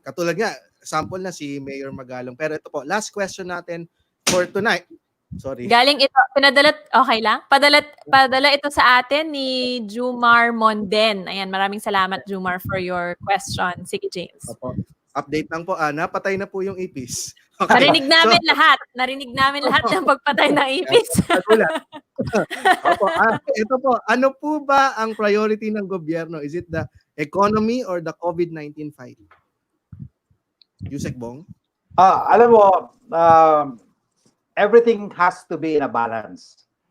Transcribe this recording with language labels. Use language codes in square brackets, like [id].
[tl] Katulad nga, sample na si Mayor Magalong. Pero ito po, last question natin for tonight. Sorry. Galing ito, okay lang? Padala ito sa atin ni Jumar Monden. Ayan, maraming salamat, Jumar, [en] for your question. [tl] Sige, James. Opo. Update lang po, napatay na po yung ipis. Okay. Narinig namin lahat ng pagpatay ng ipis. Opo, ito po, ano po ba ang priority ng gobyerno? [en] Is it the economy or the COVID-19 fight? [tl] Yusek Bong? Alam mo, [en] everything has to be in a balance.